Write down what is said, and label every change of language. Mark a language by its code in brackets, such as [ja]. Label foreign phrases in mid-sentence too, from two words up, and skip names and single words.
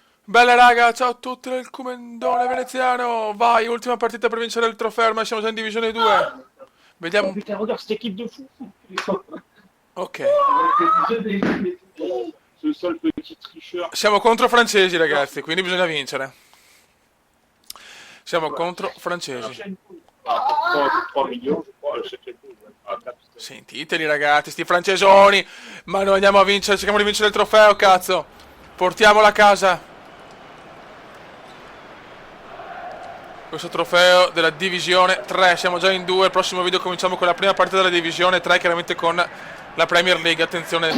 [it] Bella raga, ciao a tutti del Comendone veneziano. Vai, ultima partita per vincere il trofeo, ormai siamo già in divisione 2. Vediamo Oh un... [fr] putain, regarde cette équipe de fous. Ok. Ce seul petit tricheur. [it] Siamo contro francesi ragazzi, quindi bisogna vincere. Siamo contro francesi. [fr] 3 millions, je crois, le septième tour. Ah, 4. [it] Sentiteli ragazzi, sti francesoni. Ma noi andiamo a vincere, cerchiamo di vincere il trofeo, cazzo. Portiamolo a casa. Questo trofeo della divisione 3, siamo già in 2, il prossimo video cominciamo con la prima partita della divisione 3, chiaramente con la Premier League, attenzione.